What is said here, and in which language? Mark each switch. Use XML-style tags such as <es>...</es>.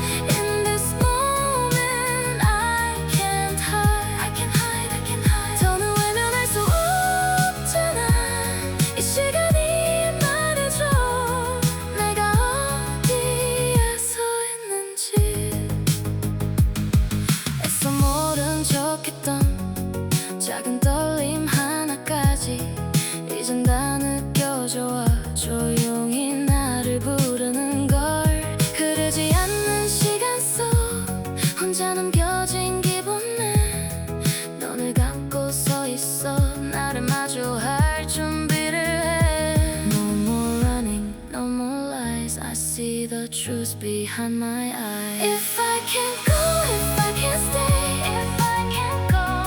<en>In this moment I can't hide.</en> <ko>더는 외면할 수 없잖아. 이 시간이 말해줘 내가 어디에 서 있는지. 애써 모른 척했던 작은 떨림 하나까지 이젠 다 느껴져와. 조용히 나를 부르는 걸. 흐르지 않는 시간 속 혼자 남겨진 기분에 눈을 감고 서 있어. 나를 마주할 준비를 해.</ko> <en>No more running, no more lies. I see the truth behind my eyes. If I can't go, if I can't stay, if I can't go,</en>